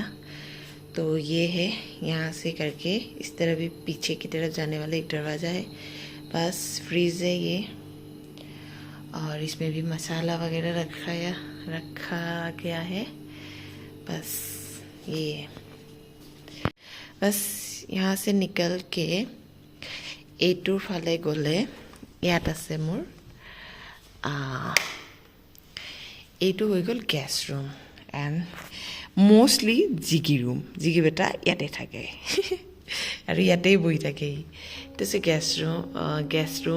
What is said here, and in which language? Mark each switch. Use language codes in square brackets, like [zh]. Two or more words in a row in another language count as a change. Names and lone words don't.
[hi] तो ये है, यहाँ से करके इस तरह भी पीछे की तरफ जाने वाला एक दरवाज़ा है, बस फ्रीज है ये, और इसमें भी मसाला वगैरह रखा गया है। बस ये है, बस यहाँ से निकल के [as] এইটোৰ ফালে গ'লে ইয়াত আছে মোৰ এইটো হৈ গ'ল [en] guest room, and mostly [as] জিগি বেটা ইয়াতে থাকে। আৰু ইয়াতেই বহি থাকে। এইটো হৈছে [en] guest room.